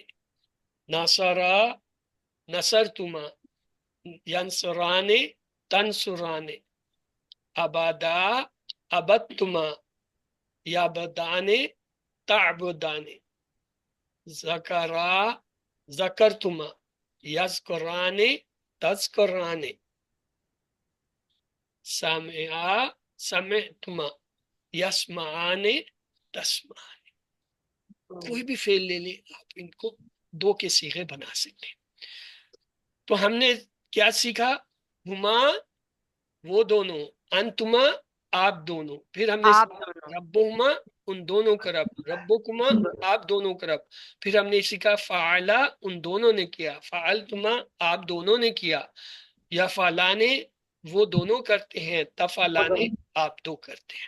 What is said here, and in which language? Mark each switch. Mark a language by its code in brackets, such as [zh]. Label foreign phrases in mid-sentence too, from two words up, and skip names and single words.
[ar] نصرا نصرتما، ینصرانے تنصرانے، ابدا ابدتما، یعبدانے تعبدانے، ذکرا ذکرتما، یذکرانے تذکرانے، سمعا سمعتما، یسمعانے تسمعانے. [ur] کوئی بھی فعل لے لیں آپ ان کو دو کے صیغے بنا سکتے ہیں. تو ہم نے کیا سیکھا، ہما وہ دونوں، انتما آپ دونوں، پھر ہم نے آپ سیکھا دونوں، ربہما ان دونوں کا رب، ربکما آپ دونوں کا رب، پھر ہم نے سیکھا فعلا ان دونوں نے کیا، فعلتما آپ دونوں نے کیا، یا فعلانے وہ دونوں کرتے ہیں، تفعلانے آپ دو کرتے ہیں.